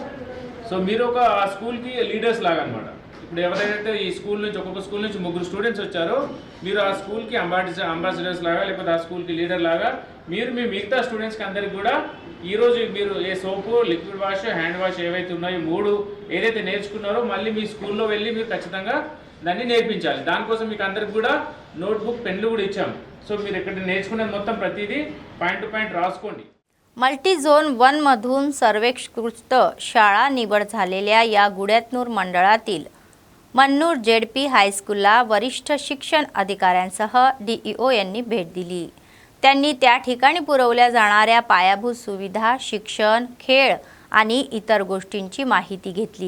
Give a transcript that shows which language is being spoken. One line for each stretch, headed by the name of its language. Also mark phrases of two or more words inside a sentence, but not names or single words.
Telugu: సో మీరు ఒక ఆ స్కూల్కి లీడర్స్ లాగా అనమాట. ఇప్పుడు ఎవరైతే ఈ స్కూల్ నుంచి ఒక్కొక్క స్కూల్ నుంచి 3 స్టూడెంట్స్ వచ్చారో మీరు ఆ స్కూల్కి అంబాసిడర్స్ లాగా లేకపోతే ఆ స్కూల్కి లీడర్ లాగా మీరు మీ మిగతా స్టూడెంట్స్కి అందరికి కూడా ఈరోజు మీరు ఏ సోపు,
English: liquid wash, hand wash
Telugu: ఏవైతే ఉన్నాయో 3 ఏదైతే నేర్చుకున్నారో మళ్ళీ మీ స్కూల్లో వెళ్ళి మీరు ఖచ్చితంగా దాన్ని నేర్పించాలి. దానికోసం మీకు అందరికి కూడా నోట్బుక్, పెన్లు కూడా ఇచ్చాము. సో మీరు ఇక్కడ నేర్చుకునేది మొత్తం ప్రతిదీ
English: point to point
Telugu: राసుకోండి.
English: multi zone
Marathi: 1 मधून सर्वेक्षकृत शाळा निवड झालेल्या या गुड्यातनूर मंडळातील मन्नूर जेडपी हायस्कूलला वरिष्ठ शिक्षण अधिकाऱ्यांसह DEO यांनी भेट दिली. त्यांनी त्या ठिकाणी पुरवल्या जाणाऱ्या पायाभूत सुविधा, शिक्षण, खेळ आणि इतर गोष्टींची माहिती घेतली.